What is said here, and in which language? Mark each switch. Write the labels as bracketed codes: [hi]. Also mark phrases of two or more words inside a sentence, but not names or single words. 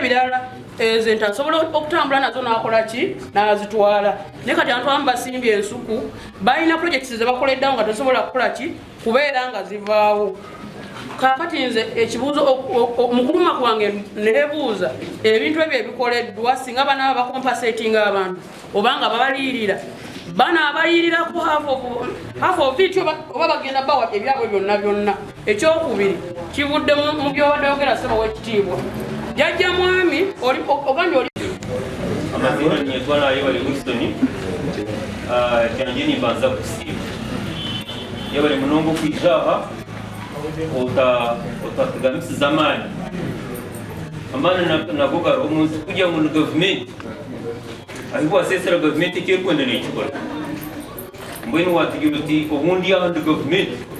[lg] birala ente asobola okutambula nazo nakola ki nazitwala naye kati abantu abamu basimbye ensuku balina projects ze bakoleddewo nga tesobola kukola ki kubeera nga zivaawo kakati nze ekibuuzo mukuluma kwange nebuuza ebintu ebyo ebikoleddwa singa bana bakompensatinga abantu obanga babaliirira bana abayirirako [en] half of it [lg] oba bagenda bawa ebyabwe byonna ekyokubiri kivudde mu byobadde yogera seba w'ekitiibwa jajja mwami ogambye oli [nyn] amazina nyetwala yebali Wilson kyanje nimbanza kusiima yebali munongo kwijaha otategamisiza amaani amaani nagogara omuntu kujya mu government ahibu asesera government ekirikwenda nekikola mbwenu watigira uti obundi ahandi government